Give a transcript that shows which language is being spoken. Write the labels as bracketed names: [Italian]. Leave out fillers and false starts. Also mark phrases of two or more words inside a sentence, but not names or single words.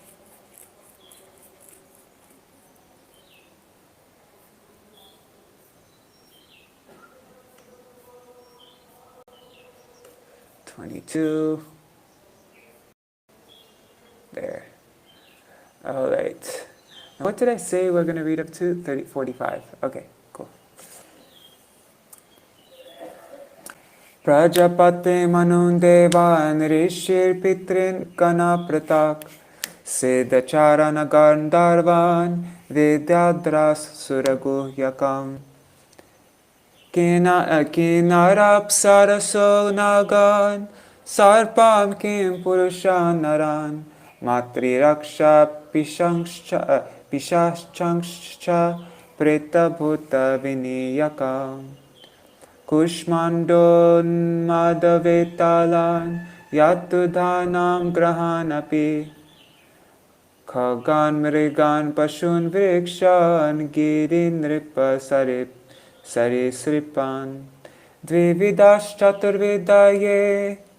[English] There. All right. Now what did I say we're going to read up to? 45. Okay, cool. [Sanskrit] प्रजापते मनून् देवान् ऋषीन् पितॄन् गण प्रतक् सिद्धचारण गन्धर्वान् विद्याध्रस् सुरगुह्यकम् किनराप्सरसो नागान् सर्पान् किम् पुरुषान् नरान् मातृ रक्ष पिशाचांश्च प्रेत भूत विनायकान् कुष्माण्डान् मदवेतालान् यातुधानम् ग्रहानपि खगान् मृगान् पशून् वृक्षान् गिरीन् नृप सरीसृपान् द्विविधश् चतुर्विधये